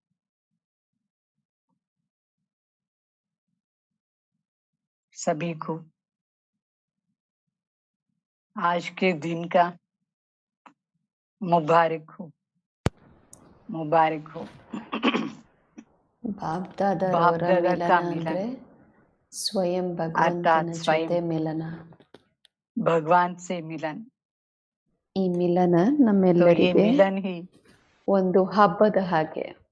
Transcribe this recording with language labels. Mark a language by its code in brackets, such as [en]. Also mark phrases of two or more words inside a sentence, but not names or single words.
[hi] सभी को आज के दिन का मुबारक हो, मुबारक हो। [kn] ಬಾಬ್ದಾದರವರ ಮಿಲನ ಅಂದ್ರೆ ಸ್ವಯಂ ಭಗವಂತನ ಜೊತೆ ಮಿಲನ, [hi] भगवान से मिलन. [kn] ಈ ಮಿಲನ ನಮ್ಮೆಲ್ಲರಿಗೆ [hi] मिलन ही [kn] ಒಂದು ಹಬ್ಬದ ಹಾಗೆ.